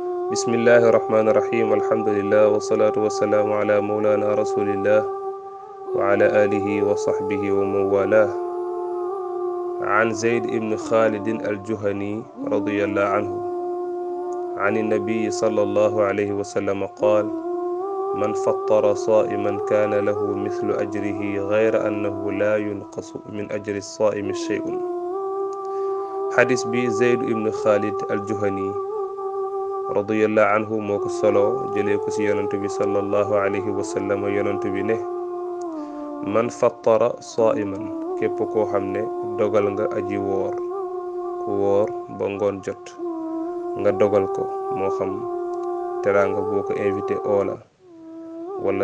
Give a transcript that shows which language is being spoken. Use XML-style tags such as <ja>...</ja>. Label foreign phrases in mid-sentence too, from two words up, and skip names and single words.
<ar>بسم الله الرحمن الرحيم الحمد لله والصلاة والسلام على مولانا رسول الله وعلى آله وصحبه ومولاه عن زيد بن خالد الجهني رضي الله عنه عن النبي صلى الله عليه وسلم قال من فطر صائما كان له مثل أجره غير أنه لا ينقص من أجر الصائم شيء.</ar> <wo>xadis bi Zayd ibn Khalid al-Juhani</wo> <ar>رضي الله عنه</ar> <wo>moo ko solo jëlee ko ci yonent bi</wo> <ar>صلى الله عليه وسلم</ar> <wo>yonent bi ne</wo> <ar>من فطر صائما</ar> <wo>képp koo xam ne dogal nga aji woor ku woor ba ngoon jot nga dogal ko moo xam teraanga boo ko invité oola wala</wo>